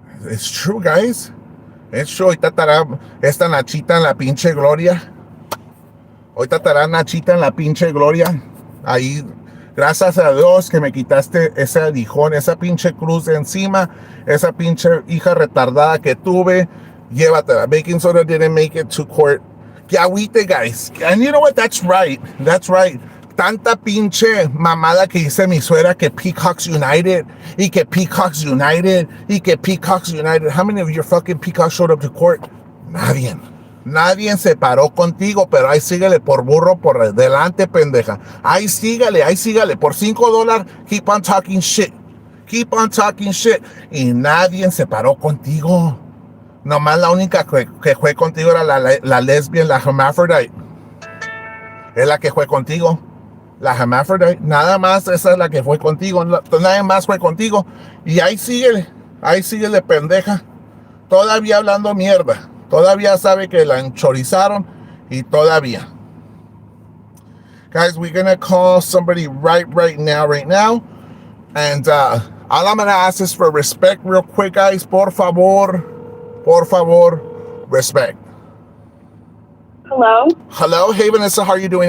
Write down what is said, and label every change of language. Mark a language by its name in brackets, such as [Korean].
[English] It's true, guys. It's true. [Spanish] Ahorita estará esta Nachita en la pinche gloria. Ahorita estará Nachita en la pinche gloria. Ahí, gracias a Dios que me quitaste ese aguijón, esa pinche cruz de encima, esa pinche hija retardada que tuve. Llévatela. [English] Baking soda didn't make it to court. [Spanish] Que agüite, [English] guys. And you know what? That's right. That's right. [Spanish] Tanta pinche mamada que dice mi suegra que Peacocks United y que Peacocks United y que Peacocks United. [English] How many of your fucking peacocks showed up to court? [Spanish] Nadie. Nadie se paró contigo, pero ahí síguele por burro por delante, pendeja. Ahí sígale. [English] Por $5, keep on talking shit. Keep on talking shit. [Spanish] Y nadie se paró contigo. Nomás la única que fue contigo era la lesbian, la hermaphrodite. Es la que fue contigo. La hermaphrodite. Nada más esa es la que fue contigo. Nadie más fue contigo. Y ahí síguele, pendeja. Todavía hablando mierda. Todavía sabe que la enchorizaron y todavía. [English] Guys, we're gonna call somebody right now, and all I'm gonna ask is for respect, real quick, guys. [Spanish] Por favor, respect. [English] Hello. Hello, hey Vanessa, how are you doing?